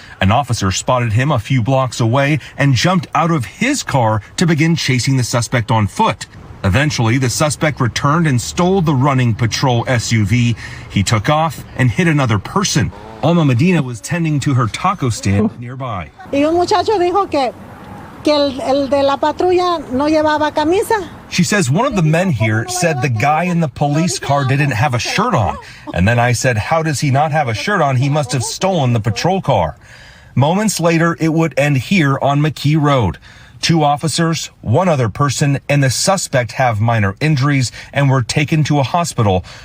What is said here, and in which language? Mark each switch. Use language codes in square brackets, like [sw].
[en] An officer spotted him a few blocks away and jumped out of his car to begin chasing the suspect on foot. Eventually, the suspect returned and stole the running patrol SUV. He took off and hit another person. Alma Medina was tending to her taco stand nearby. [es] Y un muchacho dijo que el de la patrulla no llevaba camisa. [en] She says one of the men here said the guy in the police car didn't have a shirt on. And then I said, how does he not have a shirt on? He must have stolen the patrol car. Moments later, it would end here on McKee Road. 2 officers, 1 other person, and the suspect have minor injuries and were taken to a hospital.